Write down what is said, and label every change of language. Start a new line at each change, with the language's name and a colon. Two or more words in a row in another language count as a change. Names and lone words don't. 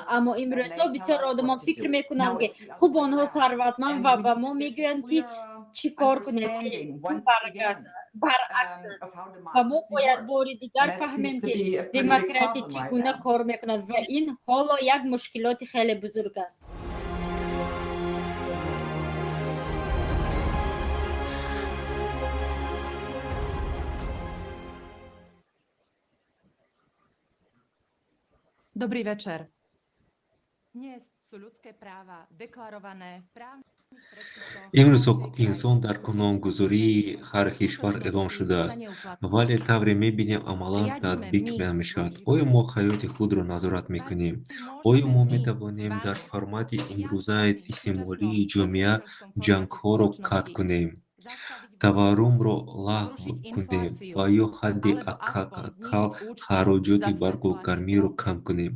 Tajik: аммо имрӯзҳо бисёр одамон фикр мекунанд ки хуб онҳо сарватманд ва ба мо мегӯянд ки чӣ кор кунем. баръакс аст. ва мо бояд бори дигар фаҳмем ки демократия чӣ гуна кор мекунад ва ин ҳоло як мушкилоти хеле бузург аст.
Slovak: Dobrý večer. Dnes sú ľudské práva deklarované právnych predpisoch.
Tajik: имрӯз ҳуқуқи инсон дар қонунгузории ҳар кишвар эълон шудааст, вале тавре мебинем амалан татбиқ намешавад. оё мо ҳаёти худро назорат мекунем? оё мо метавонем дар формати имрӯзаи истеъмолии ҷомеа ҷангҳоро қатъ кунем, таваррумро лағв кунем ва ё ҳадди акал хароҷоти барқугармиро кам кунем?